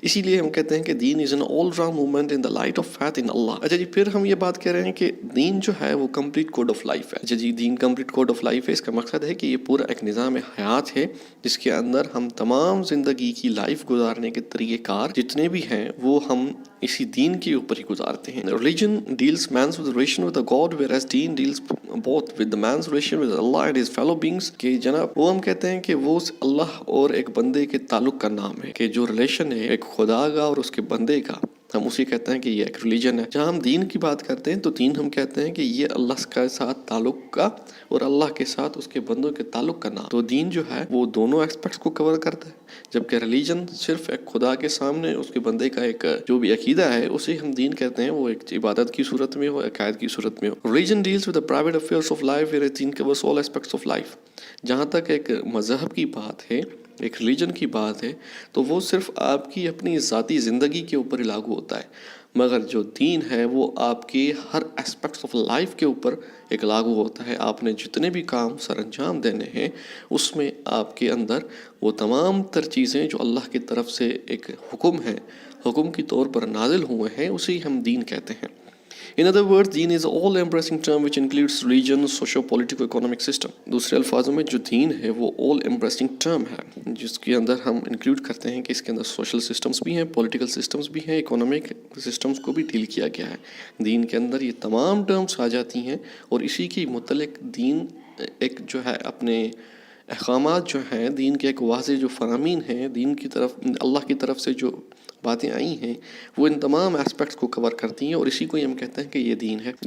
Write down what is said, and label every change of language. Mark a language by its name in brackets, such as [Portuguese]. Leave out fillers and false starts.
[Urdu] اسی لیے ہم کہتے ہیں کہ [English] دین is an all round movement in the light of faith in اللہ. [Urdu] اچھا جی، پھر ہم یہ بات کہہ رہے ہیں کہ دین جو ہے وہ [English] complete code of life [Urdu] ہے. اچھا جی، دین [English] complete code of life [Urdu] ہے. اس کا مقصد ہے کہ یہ پورا ایک نظام حیات ہے جس کے اندر ہم تمام زندگی کی لائف گزارنے کے طریقہ کار جتنے بھی ہیں وہ ہم اسی دین کے اوپر ہی گزارتے ہیں. [English] Religion deals man's with relation with God whereas deen deals both with the man's relation with Allah and his fellow beings. [Urdu] کہ جناب وہ ہم کہتے ہیں کہ وہ اللہ اور ایک بندے کے تعلق کا نام ہے، کہ جو ریلیشن ہے ایک خدا کا اور اس کے بندے کا، ہم اسی کہتے ہیں کہ یہ ایک ریلیجن ہے. جہاں ہم دین کی بات کرتے ہیں تو دین ہم کہتے ہیں کہ یہ اللہ کے ساتھ تعلق کا اور اللہ کے ساتھ اس کے بندوں کے تعلق کا نام. تو دین جو ہے وہ دونوں ایسپیکٹس کو کور کرتا ہے، جبکہ ریلیجن صرف ایک خدا کے سامنے اس کے بندے کا ایک جو بھی عقیدہ ہے اسے ہم دین کہتے ہیں، وہ ایک عبادت کی صورت میں ہو، عقائد کی صورت میں ہو. [English] Religion deals with the private affairs of life whereas deen covers all aspects of life. [Urdu] جہاں تک ایک مذہب کی بات ہے، ایک ریلیجن کی بات ہے، تو وہ صرف آپ کی اپنی ذاتی زندگی کے اوپر ہی لاگو ہوتا ہے، مگر جو دین ہے وہ آپ کے ہر اسپیکٹس آف لائف کے اوپر ایک لاگو ہوتا ہے. آپ نے جتنے بھی کام سر انجام دینے ہیں اس میں آپ کے اندر وہ تمام تر چیزیں جو اللہ کی طرف سے ایک حکم ہے، حکم کی طور پر نازل ہوئے ہیں، اسے ہم دین کہتے ہیں. [English] In other words, دین is all embracing term which includes religion, socio political economic system. [Urdu] دوسرے الفاظوں میں جو دین ہے وہ [English] all embracing term [Urdu] ہے جس کے اندر ہم انکلوڈ کرتے ہیں کہ اس کے اندر سوشل سسٹمز بھی ہیں، پولیٹیکل سسٹمز بھی ہیں، اکنامک سسٹمز کو بھی ڈیل کیا گیا ہے. دین کے اندر یہ تمام ٹرمز آ جاتی ہیں اور اسی کے متعلق دین ایک جو ہے اپنے احکامات جو ہیں، دین کے ایک واضح جو فرامین ہیں، دین کی طرف اللہ کی طرف سے جو باتیں آئی ہیں وہ ان تمام اسپیکٹس کو کور کرتی ہیں اور اسی کو ہی ہم کہتے ہیں کہ یہ دین ہے.